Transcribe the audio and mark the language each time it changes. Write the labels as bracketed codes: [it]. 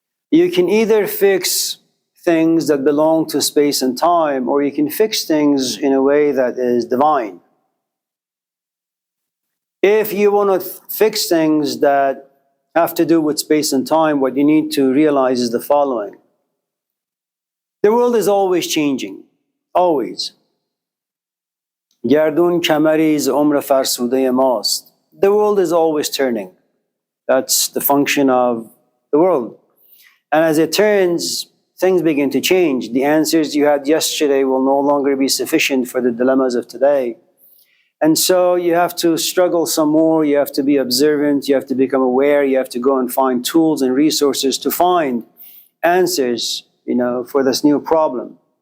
[en] You can either fix things that belong to space and time, or you can fix things in a way that is divine. If you want to fix things that have to do with space and time, what you need to realize is the following. The world is always changing, always. [fa] گردون کمری ز عمر فرسوده ماست. [en] The world is always turning. That's the function of the world. And as it turns, things begin to change. The answers you had yesterday will no longer be sufficient for the dilemmas of today. And so you have to struggle some more, you have to be observant, you have to become aware, you have to go and find tools and resources to find answers, for this new problem.